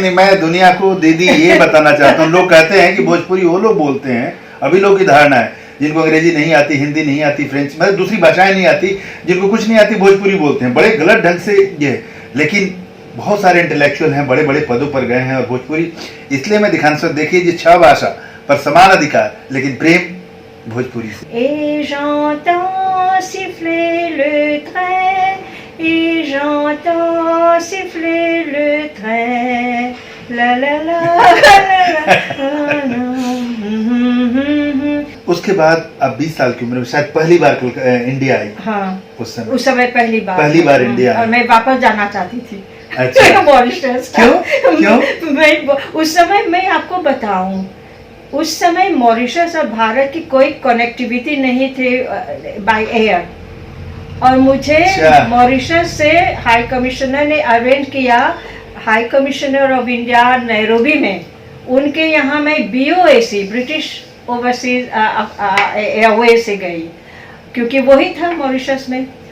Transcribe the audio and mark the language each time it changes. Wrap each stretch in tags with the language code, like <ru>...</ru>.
<hi>नहीं, मैं दुनिया को दीदी ये बताना चाहता हूँ, लोग कहते हैं कि भोजपुरी वो लोग बोलते हैं, अभी लोग की धारणा है जिनको अंग्रेजी नहीं आती, हिंदी नहीं आती, फ्रेंच मतलब दूसरी भाषाएं नहीं आती, जिनको कुछ नहीं आती भोजपुरी बोलते हैं। बड़े गलत ढंग से ये, लेकिन बहुत सारे इंटेलेक्चुअल हैं, बड़े बड़े पदों पर गए हैं, और भोजपुरी इसलिए मैं दिखाना सकता, देखिए जी 6 भाषा पर समान अधिकार, लेकिन प्रेम भोजपुरी से।</hi> <fr>Et j'entends siffler le train, et j'entends siffler le train, la la la la la।</fr> <hi>उसके बाद अब 20 साल की उम्र में शायद पहली बार इंडिया आई। हाँ, उस समय पहली बार इंडिया आई। और मैं वापस जाना चाहती थी। अच्छा। मॉरिशस। क्यों? मैं उस समय, मैं आपको बताऊं, उस समय मॉरिशस और भारत की कोई कनेक्टिविटी नहीं थी बाय एयर, और मुझे मॉरिशस से हाई कमिश्नर ने अरेंज किया, high commissioner of India Nairobi में, उनके यहाँ मैं BOAC ब्रिटिश ओवरसीज एयरवेज से गई, क्योंकि वही था मॉरिशस में।</hi>